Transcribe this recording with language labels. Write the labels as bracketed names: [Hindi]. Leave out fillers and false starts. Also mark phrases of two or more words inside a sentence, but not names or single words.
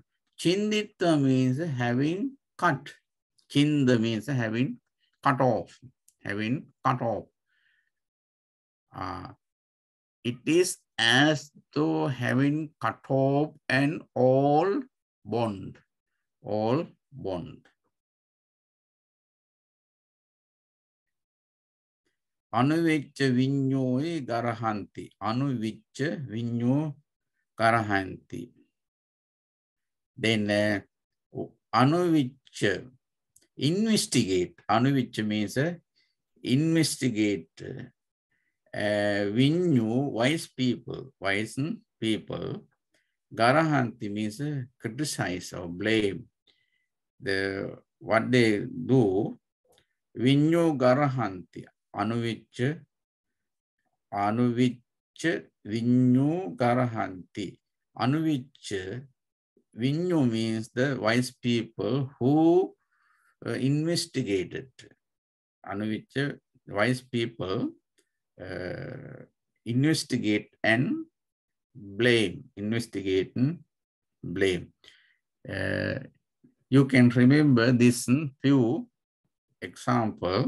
[English] Chindita means having cut. Chinda means having cut off. Having cut off. It is as though having cut off an all bond. All bond. [Pali] Anuvicca vinyoi garahanti. Anuvicca vinyo garahanti. [English] Then anuvicca, investigate. Anuvicca means investigate. Vinyo, wise people. Garahanti means criticize or blame. What they do, [Pali] vinyo garahanti. Anuvicca vinyo garahanti. [English] Anuvicca, vinyo means the wise people who investigated. Anuvicca, wise people investigate and blame. Investigate and blame. You can remember this few example.